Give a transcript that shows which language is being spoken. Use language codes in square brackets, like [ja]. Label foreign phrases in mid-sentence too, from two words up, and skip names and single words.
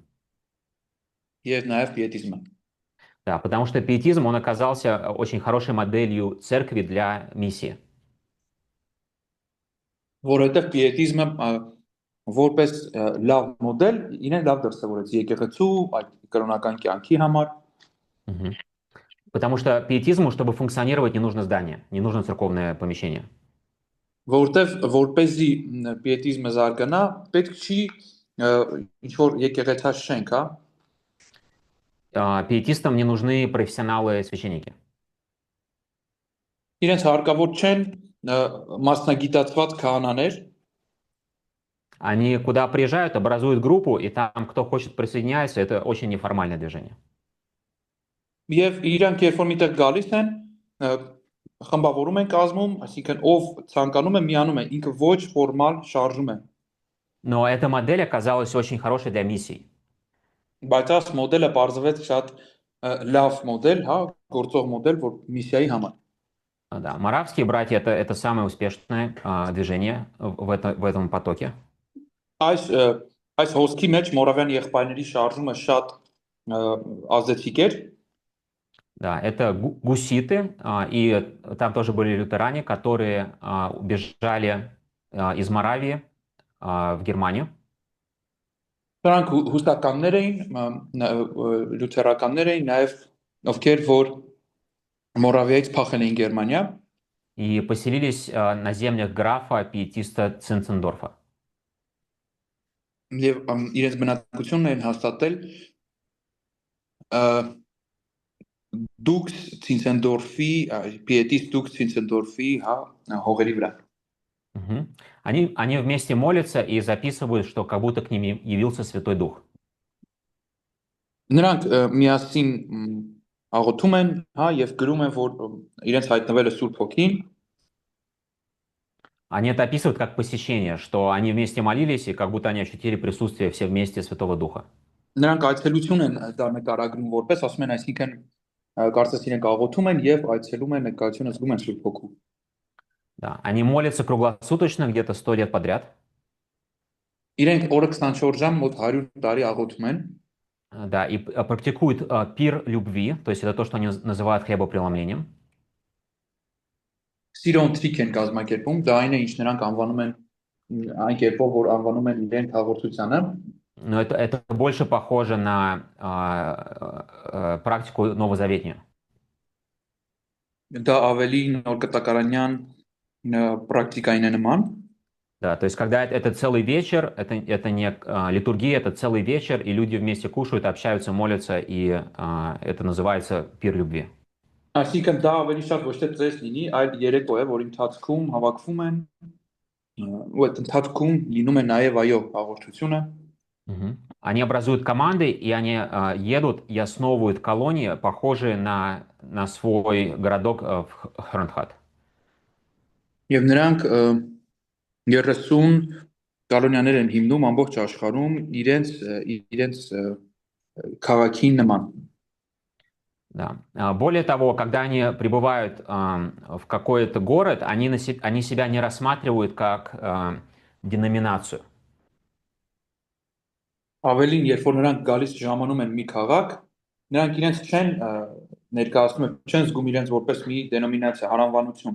[hy] եւ նաեւ պիետիզմը, [ru] Да, потому что пиетизм, он оказался очень хорошей моделью церкви для миссии. [hy] որովհետեւ պիետիզմը որպես լավ մոդել իրեն լավ դրսևորեց եկեղեցու այդ կրոնական կյանքի համար, Мгм. [ru] Потому что пиетизму, чтобы функционировать, не нужно здание, не нужно церковное помещение. [hy] որովհետեւ որպեսզի պիետիզմը զարգանա, պետք չի ինչ որ եկեղեցաշենք, հա, [ru] Пиетистам не нужны профессионалы-священники. [hy] իրենց հարկավոր չեն մասնագիտացված քահանաներ, [ru] Они куда приезжают, образуют группу, и там кто хочет присоединяется, это очень неформальное движение. [hy] եւ իրանք երբ որ միտեղ գալիս են, խմբավորում են կազմում, այսինքն ով ցանկանում է միանում է, ինքը ոչ ֆորմալ շարժում է, [ru] Но эта модель оказалась очень хорошей для миссий. [hy] բայց այս մոդելը բարձվեց շատ լավ մոդել, հա, գործող մոդել, որ միսիայի համար։ [ru] Да, маравские братья это самое успешное движение в этом потоке. [hy] Այս այս հոսքի մեջ Մորավյան եղբայրների շարժումը շատ ազդեցիկ էր, [ru] Да, это гуситы, и там тоже были лютеране, которые убежали из Моравии в Германию. [hy] նրանք հուստականներ էին, լյութերականներ էին, նաև ովքեր որ Մորավիայից փախել էին Գերմանիա [ru] И поселились на землях графа пиетиста Цинцендорфа. [hy] եւ իրենց բնակությունն են հաստատել Դուքս Ցինցենդորֆի, Պիետիս Դուքս Ցինցենդորֆի, հա, հողերի վրա։ Мгм. [ru] Они вместе молятся и записывают, что как будто к ним явился Святой Дух. [hy] Նրանք միասին աղոթում են, հա, եւ գրում են, որ իրենց հայտնվել է Սուրբ Հոգին, [ru] Они это описывают как посещение, что они вместе молились, и как будто они ощутили присутствие все вместе Святого Духа. [hy] նրանք այցելություն են դա նկարագրում որպես, ասում են, այսինքն կարծես իրենք աղոթում են եւ այցելում են նկարությունը զգում են Սուրբ Հոգու։ [ru] Да. Они молятся круглосуточно, где-то 100 лет подряд. [hy] Իրենք օրը 24 ժամ մոտ 100 տարի աղոթում են [ru] Да, и практикуют пир любви, то есть это то, что они называют хлебопреломлением. [hy] սիրո ընթրիք են կազմակերպում, դա այն է, ինչ նրանք անվանում են այն կերպով, որ անվանում են իրենք հաղորդությանը։ [ru] Но это больше похоже на практику новозаветнюю. [hy] Դա ավելի նոր կտակարանյան պրակտիկային է նման։ [ru] Да, то есть когда это целый вечер, это не литургия, это целый вечер, и люди вместе кушают, общаются, молятся, и это называется пир любви. [hy] Այսինքն դա ավելի շատ ոչ թե ծես լինի, այլ երեկո է, որ ընթացքում հավաքվում են, ու այդ ընթացքում լինում է նաև այո հաղորդությունը։ Мгм. [ru] Они образуют команды, и они едут и основывают колонии, похожие на свой городок в Хронхат. [hy] Եվ նրանք 30 կալոնյաներ են հիմնում ամբողջ աշխարհում իրենց քաղաքին նման։ [ru] Да. Более того, когда они прибывают в какой-то город, они себя не рассматривают как деноминацию. [hy] Ավելին, երբ որ նրանք գալիս ժամանում են մի քաղաք, նրանք իրենց չեն ներկայացնում, չեն զգում իրենց որպես մի դենոմինացիա, հարանվանություն։